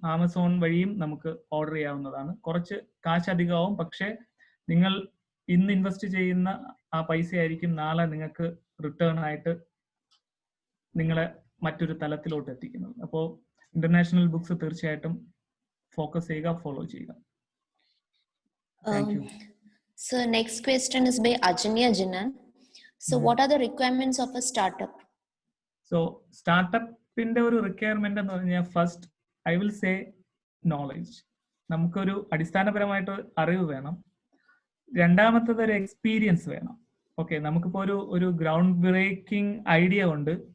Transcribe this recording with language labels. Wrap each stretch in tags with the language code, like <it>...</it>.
<ml>Amazon വഴിയും നമുക്ക് order ചെയ്യാവുന്നതാണ്. കുറച്ച് കാശ് അധികമാവും, പക്ഷെ നിങ്ങൾ ഇന്ന് ഇൻവെസ്റ്റ് ചെയ്യുന്ന ആ പൈസ ആയിരിക്കും നാളെ നിങ്ങൾക്ക് റിട്ടേൺ ആയിട്ട് നിങ്ങളെ മറ്റൊരു തലത്തിലോട്ട് എത്തിക്കുന്നത്. അപ്പോൾ ഇന്റർനാഷണൽ ബുക്സ് തീർച്ചയായിട്ടും ഫോക്കസ് ചെയ്യുക, ഫോളോ ചെയ്യുക.</ml> <en>So next question is by Ajanya Jinan. So what are the requirements of a startup?</en> <ml>So startup-ന്റെ ഒരു റിക്വയർമെന്റ് എന്ന് പറഞ്ഞാൽ,</ml> <en>First I will say knowledge.</en> <ml>നമുക്കൊരു അടിസ്ഥാനപരമായിട്ട് അറിവ് വേണം. രണ്ടാമത്തത് ഒരു എക്സ്പീരിയൻസ് വേണം. ഓക്കെ, നമുക്കിപ്പോ ഒരു ഗ്രൗണ്ട് ബ്രേക്കിംഗ് ഐഡിയ ഉണ്ട്.</ml>